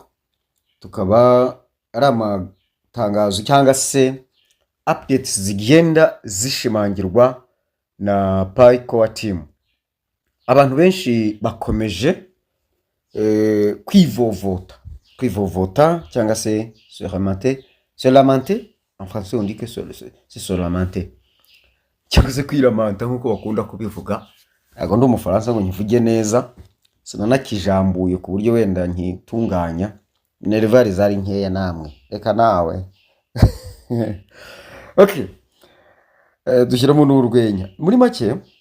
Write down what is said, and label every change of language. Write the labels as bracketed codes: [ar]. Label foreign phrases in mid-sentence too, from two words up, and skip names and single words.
[rw] Tukaba ari amatangazo cyangwa se updates zigenda zishimangirwa na Pi Core Team. Abantu benshi bakomeje kwivovota cyangwa se [fr] se lamenter en français on dit que c'est se lamenter [rw] cyangwa se kwiramanta nk'uko bakunda kubivuga. Ntabwo ndi umufaransa ngo nkivuge neza, sinanakijambuye ku buryo wenda nkitunganya, nervari zari nkeya namwe reka nawe. Okay, dushyiramo n'urwenya muri make.